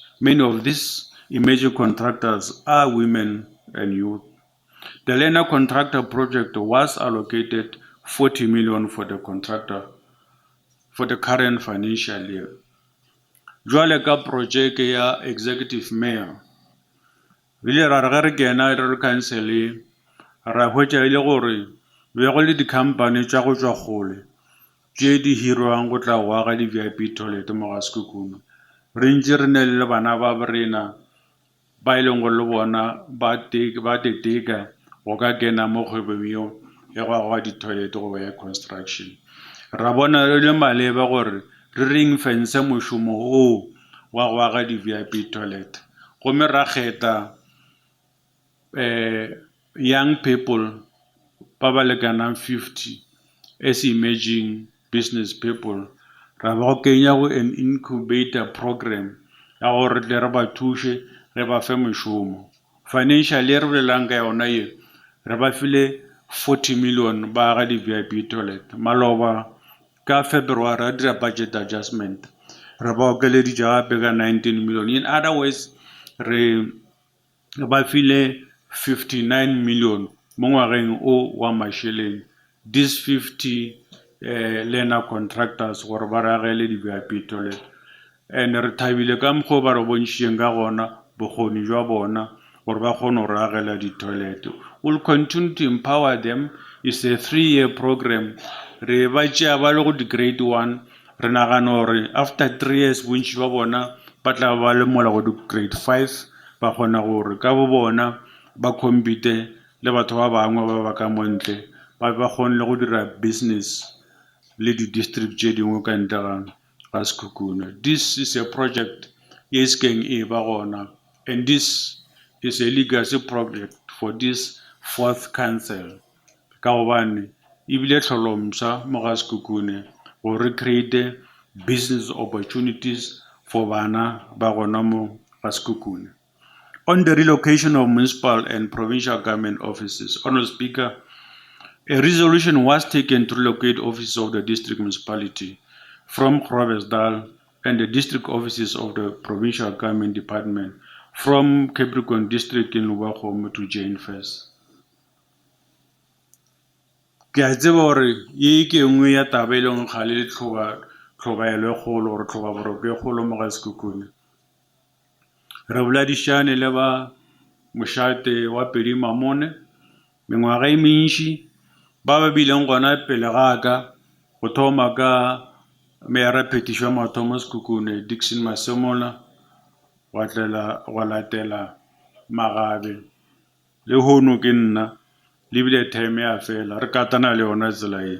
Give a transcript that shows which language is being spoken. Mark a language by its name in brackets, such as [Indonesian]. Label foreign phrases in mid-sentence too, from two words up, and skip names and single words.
[English] Many of these emerging contractors are women and youth. The Learner Contractor project was allocated 40 million for the contractor for the current financial year. [Northern Sotho] Jwale ka project ya executive mayor, ile ra re kena re cancel ra hwetša ile gore be go le di-company tša go tšwa kgole tše di hirwang go tla go aga di-VIP toilet mo ga Sekhukhune. Re ntše re ne le bana ba rena ba e leng go le bona ba teteka go ka kena mo kgwebong eo ya go aga di-toilet go ba ya construction. Ra bona re le maleba gore re [English] ring fence [Northern Sotho] mošomo o wa go aga di-VIP toilet. Gomme ra kgetha [English] young people [Northern Sotho] ba ba lekanang 50 [English] as emerging business people. [Northern Sotho] Ra ba go kenya go [English] an incubator program [Northern Sotho] ya gore tle re ba thushe re ba fe mošomo. Financially re bolelang ka yona ye re ba file 40 million ba aga di-VIP toilet. Maloba ka February ra dira [English] budget adjustment [Northern Sotho] re ba okeleditše gape ka 19 million. [English] In other words, [Northern Sotho] re ba file 59 million mo ngwageng o wa masheleng. [English] These 50 learner contractors [Northern Sotho] gore ba re agele di-VIP toilet, and re thabile ka mokgwa ba re bontšheng ka gona bokgoni jwa bona gore ba kgone go re agela di-toilet. [English] We'll continue to empower them. It's a 3-year program. [Northern Sotho] Re ba tšea ba le go di-grade 1 re nagana gore [English] after 3 years [Northern Sotho] bontši ba bona ba tla ba le mola go di-grade 5 ba kgona gore ka bo bona ba compete le batho ba bangwe ba ba ka montle ba kgone le go dira business le di-district tše dingwe ka ntle ga Sekhukhune. [English] This is a project [Northern Sotho] e skeng e ba gona, [English] and this is a legacy project for this 4th council [Northern Sotho] ka gobane ebile tlholomsa mo ga Sekhukhune gore [English] create business opportunities for [Northern Sotho] bana ba gona mo ga Sekhukhune. [English] On the relocation of municipal and provincial government offices, Honorable Speaker, a resolution was taken to relocate offices of the district municipality from Groblersdal and the district offices of the provincial government department from Capricorn district in Leboeng to Jane First. [Northern Sotho] Ke a tseba hore ye ke nngwe ya taba e leng kgale le tlhobaelo e kgolo gore tlhobaboroko e kgolo mo ga Sekhukhune. Re boladišane le ba mošate wa Pedi Mamone mengwaga e mentši, ba ba bileng gona pele ga ka go thoma ka Meyara Phetišo ya mathomo Sekhukhune Dickson Masemola, wa latela Magabe le hono ke nna le bile time ya fela re katana le yona tsela e.